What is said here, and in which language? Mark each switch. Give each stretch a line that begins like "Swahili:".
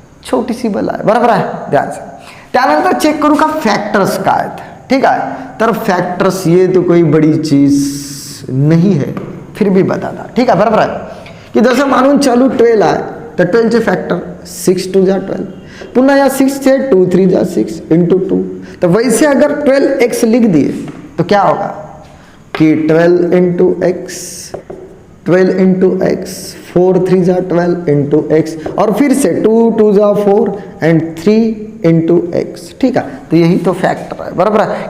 Marathi: छोटीशी बल आहे, बरोबर आहे, द्यायचं. त्यानंतर चेक करू का फैक्टर्स का आहेत. ठीक आहे, तर
Hindi: फैक्टर्स ये तो कोई बड़ी चीज नहीं है, फिर भी बताता.
Marathi: ठीक आहे, बरोबर आहे की जसं मानून चालू 12 आहे, तर 12 चे फॅक्टर 6 2 जा 12, पुन्हा या 6 से 2 3 जा 6 इंटू 2.
Hindi: तो वैसे अगर 12x लिख दिए तो क्या होगा कि 12 इंटू एक्स, 12 इंटू एक्स, 4 3 जा 12 इंटू एक्स, और फिर से 2 2 जा 4 एंड 3 इंटू एक्स.
Marathi: ठीक आहे, तर
Hindi: यही तो
Marathi: फॅक्टर आहे, बरोबर आहे.